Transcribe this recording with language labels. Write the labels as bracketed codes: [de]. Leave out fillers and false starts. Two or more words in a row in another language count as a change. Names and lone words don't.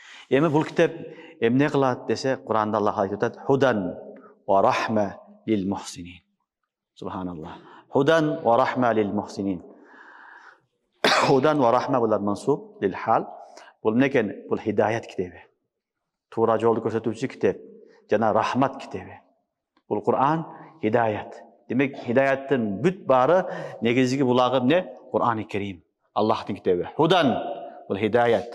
[ky] Эми бул китеп эмне кылат десе, Куранда Аллах айтат: [ar] "هدى ورحمة للمحسنين". [ky] Субханаллах. [ar] هدى ورحمة للمحسنين. هدى ورحمة булар منصوب للحال. [ky] Бул некен? Бул хидаят китеби. Туура жолду көрсөтүүчү китеп жана рахмат китеби. Бул Кур'ан хидаят. Демек хидаяттын бүт бары негизги булагы эмне? Кур'ан-ы Керим. Аллахтын китеби. Худан бул хидаят.